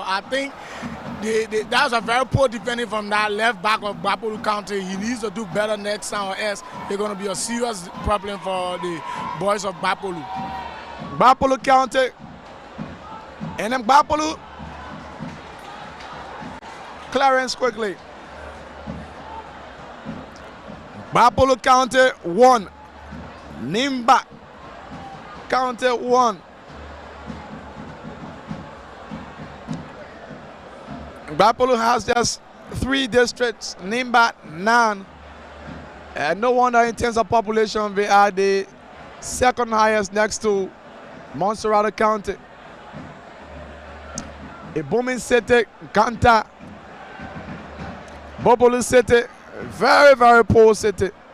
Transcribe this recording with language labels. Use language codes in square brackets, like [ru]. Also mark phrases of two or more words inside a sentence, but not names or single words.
[en] I think that was a very poor defending from that left back of Gbarpolu County. He needs to do better next time, or else it's going to be a serious problem for the boys of Gbarpolu. Gbarpolu County. And then Gbarpolu. Clearance quickly. Gbarpolu County 1. Nimba County 1. Gbarpolu has just 3 districts. Nimba 9. And no wonder in terms of population, they are the second highest next to Montserrat County. A booming city, Kanta. Gbarpolu City, very, very poor city.